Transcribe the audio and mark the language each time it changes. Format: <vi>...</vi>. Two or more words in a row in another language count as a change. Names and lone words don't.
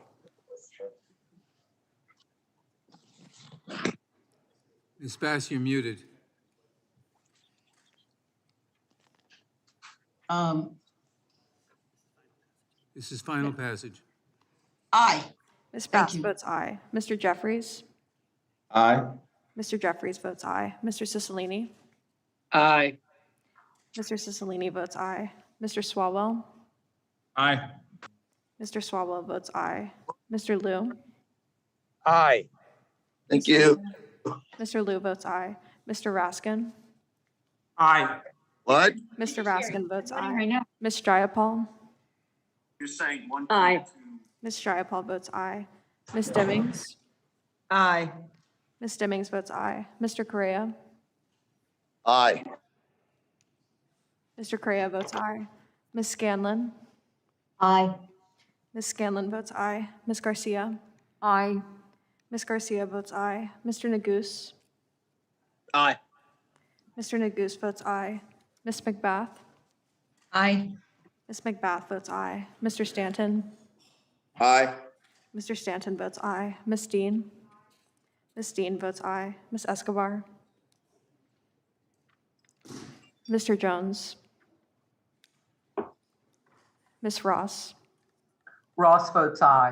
<en>Ms. Bass, you're muted. This is final passage. Aye. Ms. Bass votes aye. Mr. Jeffries. Aye. Mr. Jeffries votes aye. Mr. Cicilline. Aye. Mr. Cicilline votes aye. Mr. Swalwell. Aye. Mr. Swalwell votes aye. Mr. Liu. Aye. Thank you. Mr. Liu votes aye. Mr. Raskin. Aye. What? Mr. Raskin votes aye. Ms. Jayapal. You're saying one. Aye. Ms. Jayapal votes aye. Ms. Demmings? Aye. Ms. Demmings votes aye. Mr. Correa? Aye. Mr. Correa votes aye. Ms. Scanlon? Aye. Ms. Scanlon votes aye. Ms. Garcia? Aye. Ms. Garcia votes aye. Mr. Neguse? Aye. Mr. Neguse votes aye. Ms. McBath? Aye. Ms. McBath votes aye. Mr. Stanton? Aye. Mr. Stanton votes aye. Ms. Dean? Ms. Dean votes aye. Ms. Escobar? Mr. Jones? Ms. Ross? Ross votes aye.</en>